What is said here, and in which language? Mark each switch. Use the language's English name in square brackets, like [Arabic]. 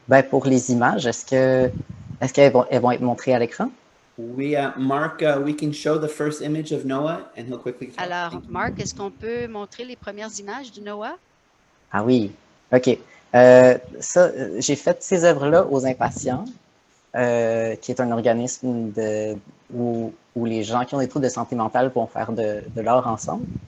[French] Pour les images, est-ce qu'elles vont être montrées à l'écran? [English] Oui, Mark, we can show the first image of Noah, and he'll quickly talk. [French] Alors, Marc, est-ce qu'on peut montrer les premières images du Noah? Ah oui, OK. J'ai fait ces œuvres-là aux Impatients, qui est un organisme où les gens qui ont des troubles de santé mentale vont faire de l'art ensemble.